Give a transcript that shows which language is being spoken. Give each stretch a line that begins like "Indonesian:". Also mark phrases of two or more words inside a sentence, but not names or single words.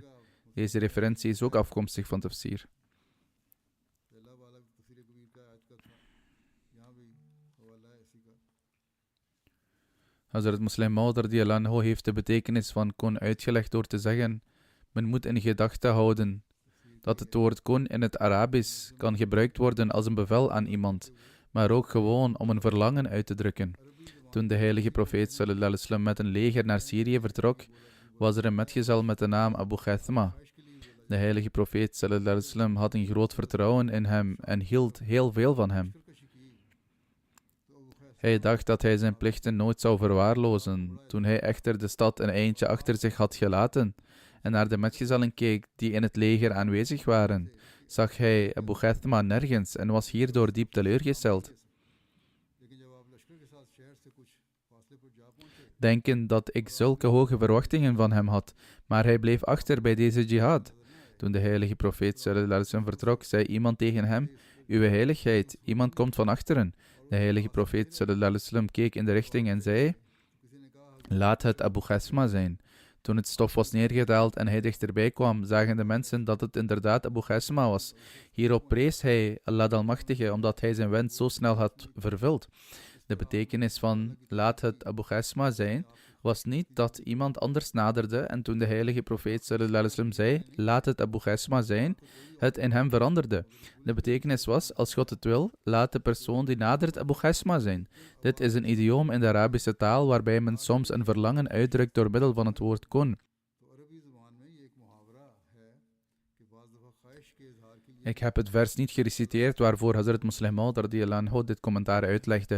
Dutch: Deze referentie is ook afkomstig van Tafsir. Hazrat Musleh Maud
Arabic: رضي الله عنه
Dutch: heeft de betekenis van kun uitgelegd door te zeggen: men moet in gedachten houden dat het woord kun in het Arabisch kan gebruikt worden als een bevel aan iemand, maar ook gewoon om een verlangen uit te drukken. Toen de heilige profeet
Arabic: صلى الله عليه وسلم
Dutch: met een leger naar Syrië vertrok, was er een metgezel met de naam Abu Ghaithama. De heilige profeet
Arabic: صلى الله عليه وسلم
Dutch: had een groot vertrouwen in hem en hield heel veel van hem. Hij dacht dat hij zijn plichten nooit zou verwaarlozen. Toen hij echter de stad een eindje achter zich had gelaten en naar de metgezellen keek die in het leger aanwezig waren, zag hij Abu Ghaithama nergens en was hierdoor diep teleurgesteld. denken dat ik zulke hoge verwachtingen van hem had, maar hij bleef achter bij deze jihad. Toen de heilige profeet
Arabic: صلى الله عليه وسلم
Dutch: vertrok, zei iemand tegen hem: Uwe heiligheid, iemand komt van achteren. De heilige profeet
Arabic: صلى الله عليه وسلم
Dutch: keek in de richting en zei: Laat het Abu Ghasma zijn. Toen het stof was neergedaald en hij dichterbij kwam, zagen de mensen dat het inderdaad Abu Ghasma was. Hierop prees hij Allah de Almachtige, omdat hij zijn wens zo snel had vervuld. De betekenis van laat het Abu Ghasma zijn, was niet dat iemand anders naderde en toen de heilige profeet
Arabic: صلى الله عليه وسلم
Dutch: zei, laat het Abu Ghasma zijn, het in hem veranderde. De betekenis was, als God het wil, laat de persoon die nadert Abu Ghasma zijn. Dit is een idioom in de Arabische taal waarbij men soms een verlangen uitdrukt door middel van het woord kun. Ik heb het vers niet gereciteerd waarvoor Hazrat Musleh Maud
Arabic: رضي الله عنه
Dutch: dit commentaar uitlegde.